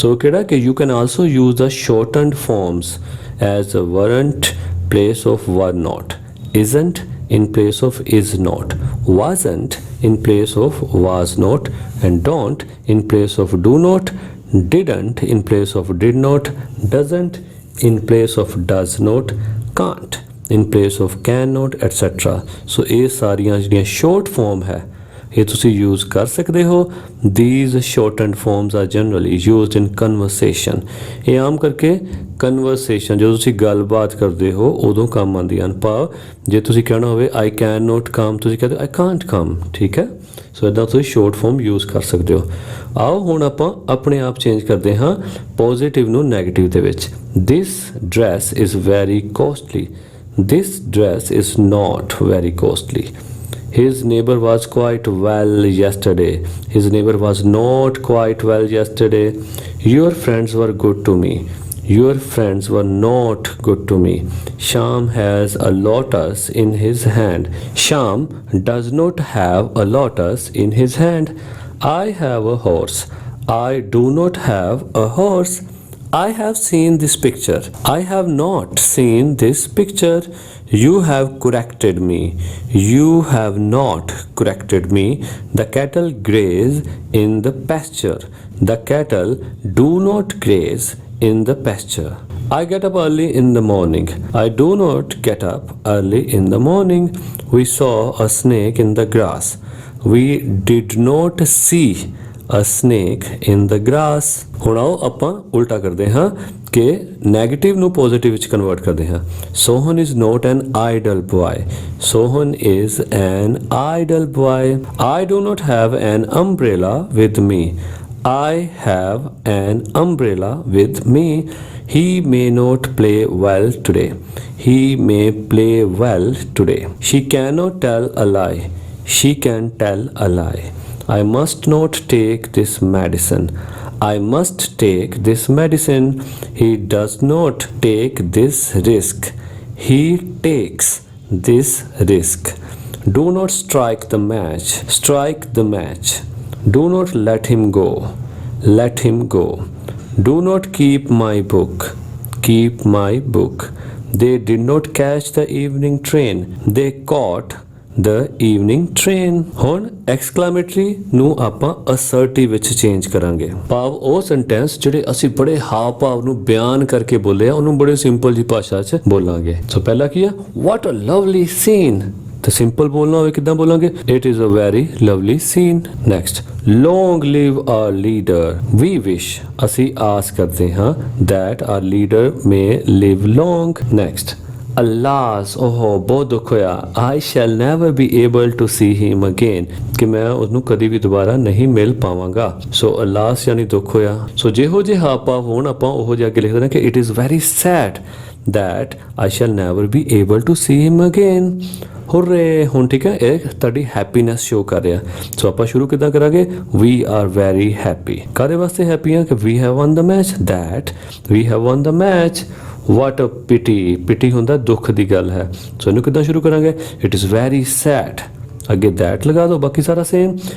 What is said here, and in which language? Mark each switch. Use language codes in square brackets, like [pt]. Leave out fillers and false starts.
[en] So [pa] ਕਿਹੜਾ ਕਿ [en] you can also use the shortened forms as a weren't place of were not, isn't in place of is not, wasn't in place of was not, and don't in place of do not, didn't in place of did not, doesn't in place of does not, can't in place of cannot, etc. [pa] So ਇਹ ਸਾਰੀਆਂ ਜਿਹੜੀਆਂ short form ਹੈ ਇਹ ਤੁਸੀਂ use ਕਰ ਸਕਦੇ ਹੋ। [en] These shortened forms are generally used in conversation. [pa] ਇਹ ਆਮ ਕਰਕੇ conversation ਜਦੋਂ ਤੁਸੀਂ ਗੱਲਬਾਤ ਕਰਦੇ ਹੋ ਉਦੋਂ ਕੰਮ ਆਉਂਦੀਆਂ ਹਨ। ਭਾਵ ਜੇ ਤੁਸੀਂ ਕਹਿਣਾ ਹੋਵੇ [en] I can not come, [pa] ਤੁਸੀਂ ਕਹਿੰਦੇ [en] I can't come, [pa] ਠੀਕ ਹੈ। ਸੋ ਇੱਦਾਂ ਤੁਸੀਂ short form use ਕਰ ਸਕਦੇ ਹੋ। ਆਓ ਹੁਣ ਆਪਾਂ ਆਪਣੇ ਆਪ ਚੇਂਜ ਕਰਦੇ ਹਾਂ ਪੋਜ਼ਿਟਿਵ ਨੂੰ ਨੈਗੇਟਿਵ ਦੇ ਵਿੱਚ। [en] This dress is very costly. This dress is not very costly. His neighbor was quite well yesterday. His neighbor was not quite well yesterday. Your friends were good to me. Your friends were not good to me. Sham has a lotus in his hand. Sham does not have a lotus in his hand. I have a horse. I do not have a horse. I have seen this picture. I have not seen this picture. You have corrected me. You have not corrected me. The cattle graze in the pasture. The cattle do not graze in the pasture. I get up early in the morning. I do not get up early in the morning. We saw a snake in the grass. We did not see a snake in the grass। [pa] ਹੁਣ ਆਓ ਆਪਾਂ ਉਲਟਾ ਕਰਦੇ ਹਾਂ ਕਿ negative ਨੂੰ positive ਵਿੱਚ convert ਕਰਦੇ ਹਾਂ। [en] Sohan is not an idle boy. Sohan is an idle boy. I do not have an umbrella with me। I have an umbrella with me। He may not play well today। He may play well today। She cannot tell a lie। She can tell a lie। I must not take this medicine। I must take this medicine। He does not take this risk। He takes this risk। Do not strike the match। Strike the match। Do not let him go। Let him go। Do not keep my book। Keep my book। They did not catch the evening train। They caught the evening train। [pa] ਹੁਣ ਐਕਸਕਲੇਮੇਟਰੀ ਨੂੰ ਆਪਾਂ ਅਸਰਟਿਵ ਵਿੱਚ change ਕਰਾਂਗੇ। ਭਾਵ ਉਹ sentence ਜਿਹੜੇ ਅਸੀਂ ਬੜੇ ਹਾਵ ਭਾਵ ਨੂੰ ਬਿਆਨ ਕਰਕੇ ਬੋਲੇ ਆ ਉਹਨੂੰ ਬੜੇ ਸਿੰਪਲ ਜੀ ਭਾਸ਼ਾ 'ਚ ਬੋਲਾਂਗੇ। ਸੋ ਪਹਿਲਾ ਕੀ ਆ, [en] What a lovely scene. [pa] ਤੇ ਸਿੰਪਲ ਬੋਲਣਾ ਹੋਵੇ ਕਿੱਦਾਂ ਬੋਲਾਂਗੇ, [en] It is a very lovely scene. Next, long live our leader. We wish, [pa] ਅਸੀਂ ਆਸ ਕਰਦੇ ਹਾਂ [en] that our leader may live long। [pa] next, ਅਲਾਸ, ਓਹੋ ਬਹੁਤ ਦੁੱਖ ਹੋਇਆ, [en] I shall never be able to see him again, [pa] ਕਿ ਮੈਂ ਉਹਨੂੰ ਕਦੀ ਵੀ ਦੁਬਾਰਾ ਨਹੀਂ ਮਿਲ ਪਾਵਾਂਗਾ। ਸੋ ਅਲਾਸ ਯਾਨੀ ਦੁੱਖ ਹੋਇਆ। ਸੋ ਜਿਹੋ ਜਿਹੇ ਹਾਵ ਭਾਵ ਹੋਣ ਆਪਾਂ ਉਹੋ ਜਿਹਾ ਅੱਗੇ ਲਿਖ ਦੇਣਾ ਕਿ [en] it is very sad that I shall never be able to see him again। [pa] ਹੁਰੇ, ਹੁਣ ਠੀਕ ਹੈ, ਇਹ ਤੁਹਾਡੀ ਹੈਪੀਨੈਸ ਸ਼ੋ ਕਰ ਰਿਹਾ। ਸੋ ਆਪਾਂ ਸ਼ੁਰੂ ਕਿੱਦਾਂ ਕਰਾਂਗੇ, [en] We are very happy. [pa] ਕਾਹਦੇ ਵਾਸਤੇ ਹੈਪੀ ਆ ਕਿ [en] We have won the match, that we have won the match. What a pity, [pa] pity ਹੁੰਦਾ ਦੁੱਖ ਦੀ ਗੱਲ ਹੈ। ਸੋ ਇਹਨੂੰ ਕਿੱਦਾਂ ਸ਼ੁਰੂ ਕਰਾਂਗੇ, [en] it is very sad, [pa] ਅੱਗੇ ਦੈਟ ਲਗਾ ਦਿਓ, ਬਾਕੀ ਸਾਰਾ ਸੇਮ।